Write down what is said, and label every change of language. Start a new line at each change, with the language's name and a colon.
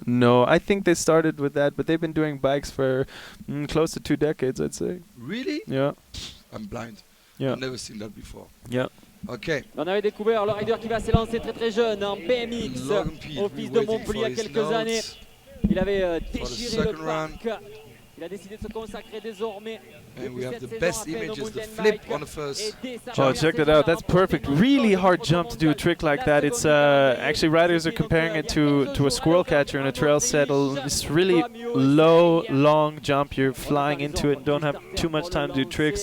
English: No, I think they started with that, but they've been doing bikes for close to 2 decades, I'd say. Really? Yeah. I'm blind. Yeah. I've never seen that before. Yeah. Okay.
French: On avait découvert le rider qui va s'élancer très jeune en BMX au FISE de Montpellier il y a quelques années. Il avait déchiré le parc. Il a décidé de se consacrer désormais.
English: And we have the best images, the flip on the first. Oh, check that out. That's perfect. Really hard jump to do a trick like that. It's actually riders are comparing it to a squirrel catcher in a trail set. It's really low, long jump. You're flying into it and don't have too much time to do tricks.